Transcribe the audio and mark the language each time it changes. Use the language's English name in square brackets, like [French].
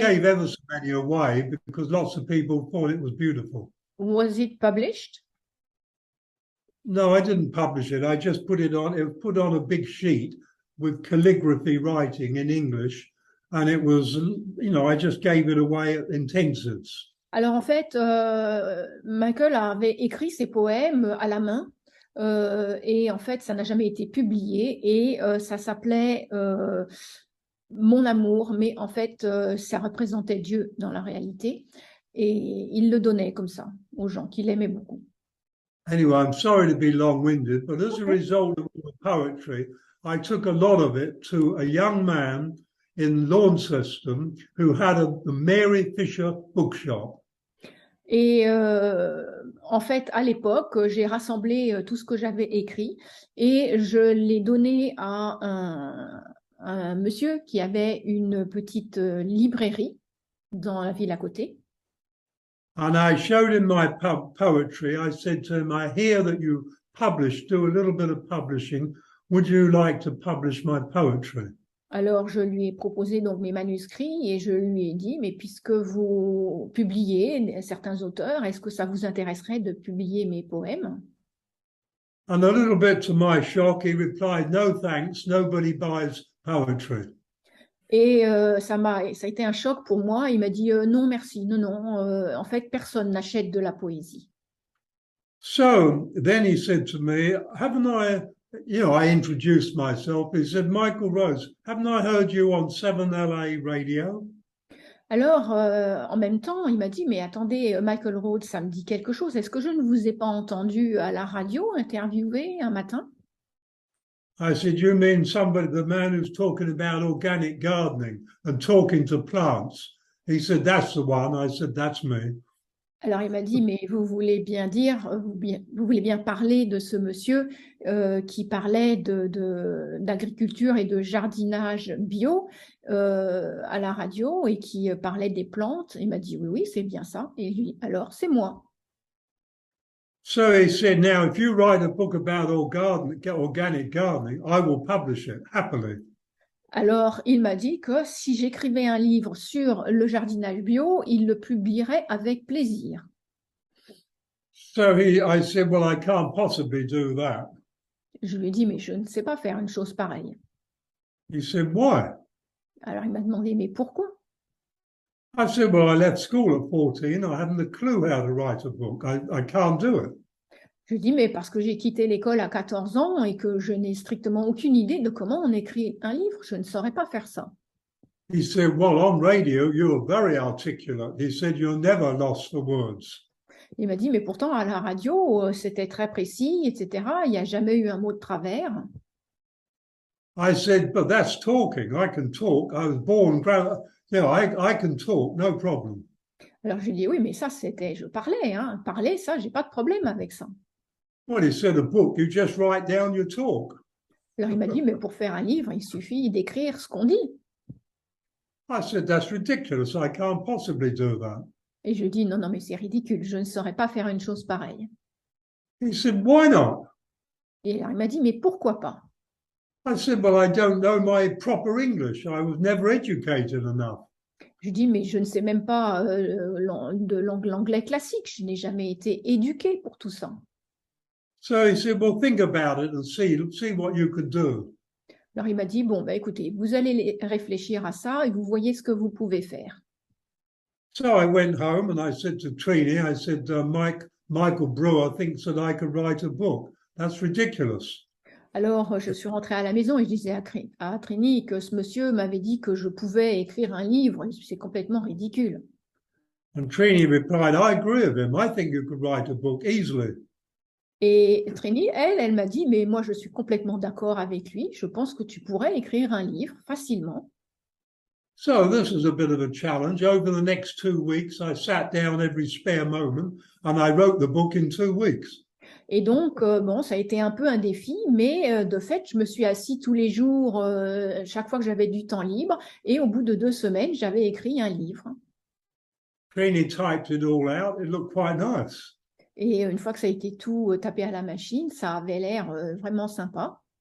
[English] gave ever so many away because lots of people thought it was beautiful. Was it published? No, I didn't publish it. I just put it on. It was put on a big sheet with calligraphy writing in English, and it was, I just gave it away at intensives. [French] Alors en fait, Michael avait écrit ses poèmes à la main et en fait, ça n'a jamais été publié et ça s'appelait Mon amour, mais en fait, ça représentait Dieu dans la réalité et il le donnait comme ça aux gens qu'il aimait beaucoup. [English] Anyway, I'm sorry to be long-winded, but as a result of all the poetry, I took a lot of it to a young man in Launceston who had a Mary Fisher bookshop. [French] Et en fait, à l'époque, j'ai rassemblé tout ce que j'avais écrit et je l'ai donné à un monsieur qui avait une petite librairie dans la ville à côté. [English] And I showed him my poetry. I said to him, I hear that you do a little bit of publishing. Would you like to publish my poetry? [French] Alors, je lui ai proposé donc mes manuscrits et je lui ai dit, mais puisque vous publiez certains auteurs, est-ce que ça vous intéresserait de publier mes poèmes? [English] And a little bit to my shock, he replied, no thanks, nobody buys poetry. [French] Et ça a été un choc pour moi. Il m'a dit non, merci, non, en fait, personne n'achète de la poésie. [English] So then he said to me, haven't I, I introduced myself. He said, Michael Rose, haven't I heard you on 7LA radio? [French] Alors, en même temps, il m'a dit, mais attendez, Michael Rhodes, ça me dit quelque chose. Est-ce que je ne vous ai pas entendu à la radio interviewer un matin? [English] I said, you mean the man who's talking about organic gardening and talking to plants? He said, that's the one. I said, that's me. [French] Alors, il m'a dit, mais vous voulez bien dire, vous voulez bien parler de ce monsieur qui parlait d'agriculture et de jardinage bio à la radio et qui parlait des plantes. Il m'a dit, oui, oui, c'est bien ça. Et lui, alors, c'est moi. [English] So he said, now, if you write a book about organic gardening, I will publish it happily. [French] Alors, il m'a dit que si j'écrivais un livre sur le jardinage bio, il le publierait avec plaisir. [English] So I said, well, I can't possibly do that. [French] Je lui ai dit, mais je ne sais pas faire une chose pareille. [English] He said, why? [French] Alors, il m'a demandé, mais pourquoi? [English] I said, well, I left school at 14. I haven't a clue how to write a book. I can't do it. [French] Je dis, mais parce que j'ai quitté l'école à 14 ans et que je n'ai strictement aucune idée de comment on écrit un livre, je ne saurais pas faire ça. [English] He said, well, on radio, you're very articulate. He said, you're never lost for words. [French] Il m'a dit, mais pourtant, à la radio, c'était très précis, etc. Il n'y a jamais eu un mot de travers. [English] I said, but that's talking. I can talk. I was born, I can talk, no problem. [French] Alors, je lui ai dit, oui, mais ça, je parlais, hein. Parler, ça, j'ai pas de problème avec ça. [English] Well, he said, a book, you just write down your talk. [French] Alors, il m'a dit, mais pour faire un livre, il suffit d'écrire ce qu'on dit. [English] I said, that's ridiculous. I can't possibly do that. [French] Et je lui ai dit, non, non, mais c'est ridicule, je ne saurais pas faire une chose pareille. [English] He said, why not? [French] Et alors, il m'a dit, mais pourquoi pas? [English] I said, well, I don't know my proper English. I was never educated enough. [French] Je dis, mais je ne sais même pas de l'anglais classique, je n'ai jamais été éduquée pour tout ça. [English] So he said, well, think about it and see what you could do. [French] Alors il m'a dit, bon, bah, écoutez, vous allez réfléchir à ça et vous voyez ce que vous pouvez faire. [English] So I went home and I said to Trini, I said, Michael Brewer thinks that I could write a book. That's ridiculous. [French] Alors, je suis rentrée à la maison et je disais à Trini que ce monsieur m'avait dit que je pouvais écrire un livre. C'est complètement ridicule. [English] And Trini replied, I agree with him. I think you could write a book easily. [French] Et Trini, elle m'a dit, mais moi, je suis complètement d'accord avec lui. Je pense que tu pourrais écrire un livre facilement. [English] So this is a bit of a challenge. Over the next 2 weeks, I sat down every spare moment and I wrote the book in 2 weeks. [French] Et donc, bon, ça a été un peu un défi, mais de fait, je me suis assis tous les jours, chaque fois que j'avais du temps libre, et au bout de 2 semaines, j'avais écrit un livre. [English] Trini typed it all out. It looked quite nice. [French] Et une fois que ça a été tout tapé à la machine, ça avait l'air vraiment sympa.